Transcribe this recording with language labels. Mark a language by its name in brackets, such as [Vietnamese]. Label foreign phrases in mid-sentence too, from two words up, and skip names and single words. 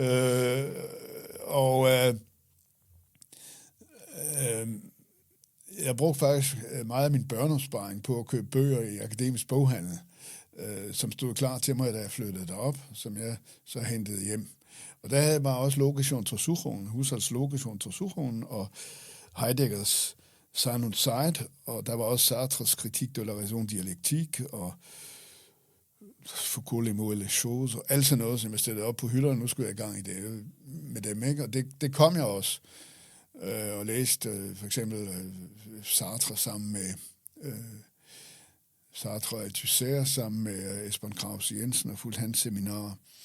[Danish] Jeg brugte faktisk meget af min børneopsparing på at købe bøger i akademisk boghandel, som stod klar til mig, da jeg flyttede derop, som jeg så hentede hjem. Og der var også Logische Untersuchungen, Husserls Logische Untersuchungen og Heideggers Sein und Zeit, og der var også Sartres Kritik de la raison dialectique, og Foucault les mots et les choses, og alt sådan noget, som jeg stillede op på hylderne. Nu skulle jeg i gang i det med dem, ikke? Og det kom jeg også, og læste for eksempel Sartre sammen med Sartre og Althusser sammen med Esben Krause Jensen og fulgte hans seminarer.